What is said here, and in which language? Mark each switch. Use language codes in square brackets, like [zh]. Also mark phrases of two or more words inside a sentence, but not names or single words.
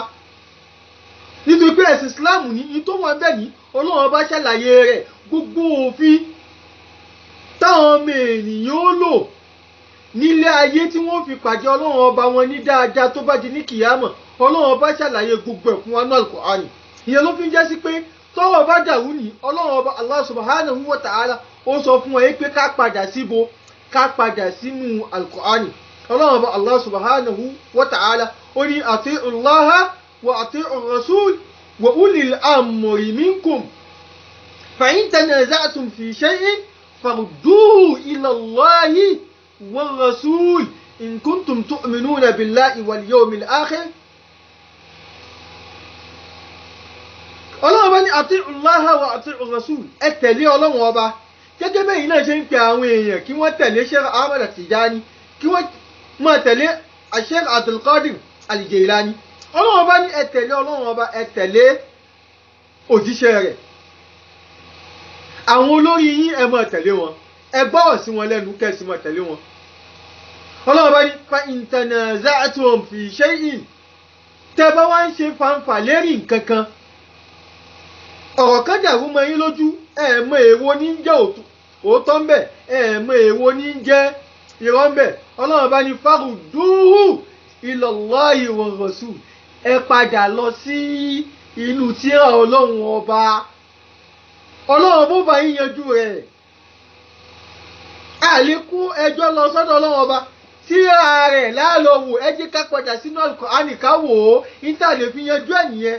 [yo] Nítorí pé ẹ̀sìn Islam ní tó wà bẹ́ẹ̀ ní Ọlọ́run bá ṣàlàyé rẹ̀, gbogbo òfin táwọn ọmọ ènìyàn ó lò nílé ayé tí wọ́n fi pàdé Ọlọ́run ọba wọn ní dáadáa tó bá di ní kìyàmọ̀, Ọlọ́run bá ṣàlàyé gbogbo ẹ̀ fún wa ní Al-Qur'ani. Ìyẹn ló fi ń jẹ́ sí pé tọ́wọ́ bá dàrú ní Ọlọ́run ọba [ar] الله سبحانه وتعالى [yo] ó sọ fún wa pé ká padà síbo, ká padà sínú Al-Qur'ani. Ọlọ́run ọba [ar] الله سبحانه وتعالى [yo] ó ní [ar] أطيعوا الله وأطيعوا الرسول وأولي الأمر منكم فإن تنازعتم في شيء فردوه إلى الله والرسول إن كنتم تؤمنون بالله واليوم الآخر. [yo] Ọlọ́run bá ní [ar] أطيعوا الله وأطيعوا الرسول, [yo] ẹ tẹ̀lé Ọlọ́run ọba gẹ́gẹ́ bẹ́ẹ̀ yìí náà ṣe ń pe àwọn èèyàn kí wọ́n tẹ̀lé Sheikh Ahmad Tijani, kí wọ́n máa tẹ̀lé Sheikh Abdul Qadir Al-Jilani. Ọlọ́run bá ní ẹ tẹ̀lé Ọlọ́run ọba, ẹ tẹ̀lé òjíṣẹ́ rẹ̀. Àwọn olórí yín ẹ máa tẹ̀lé wọn, ẹ gbọ́rọ̀ sí wọn lẹ́nu, kẹ́sì máa tẹ̀lé wọn. Ọlọ́run bá ní [ar] فإن تنازعتم في شيء, [yo] tẹ́ bá wá ń ṣe fanfà lérí nǹkan kan, ọ̀rọ̀ kan dàrú mọ́ yín lójú, ẹ mọ èwo ní jẹ́ òótọ́ ń bẹ̀, ẹ mọ èwo ní jẹ́ irọ́ ń bẹ̀. Ọlọ́run bá ní [ar] فردوه إلى الله والرسول, [yo] ẹ padà lọ sí inú tírà Ọlọ́run ọba. Ọlọ́run bó bá yín yanjú rẹ̀. Àlékún ẹjọ́ lọ sọ́dọ̀ Ọlọ́run ọba, tírà rẹ̀ láàlọ́wò, ẹ jẹ́ ká padà sínú Al-Qur'ani ká wò ó, ìta lè fi yanjú ẹ̀ nìyẹn.